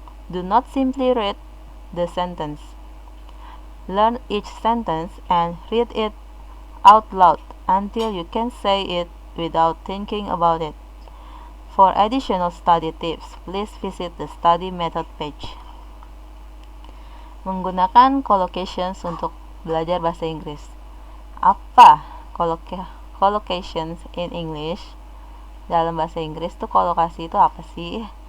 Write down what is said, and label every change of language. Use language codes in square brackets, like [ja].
[en] Do not simply read the sentence. Learn each sentence and read it out loud until you can say it without thinking about it. For additional study tips, please visit the study method page. [id] Menggunakan collocations untuk belajar bahasa Inggris. [en] Apa collocations in English? [id] Dalam bahasa Inggris tuh kolokasi itu apa sih?